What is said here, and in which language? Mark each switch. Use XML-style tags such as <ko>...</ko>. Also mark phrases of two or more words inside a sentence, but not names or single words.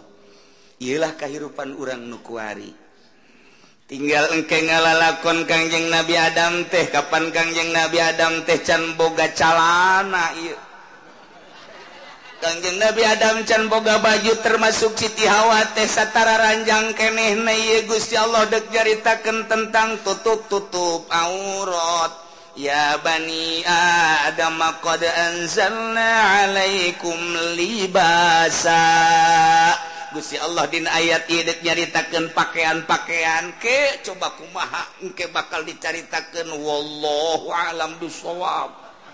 <su>Iyalah kehidupan urang nu kuari tinggal engke ngalalakon Kangjeng Nabi Adam teh kapan Kangjeng Nabi Adam teh can boga calana ieu Kangjeng Nabi Adam can boga baju termasuk Siti Hawa teh satara ranjang kenehna ieu Gusti Allah deuk jaritakeun tentang tutup-tutup aurat</su> <ar>يا بني آدم قد أنزلنا عليكم لباسا</ar> <su>Gusti Allah dina ayat ieu deuk nyaritakeun pakaian-pakaian ke coba kumaha engke bakal dicaritakeun</su> <ar>والله أعلم بالصواب</ar>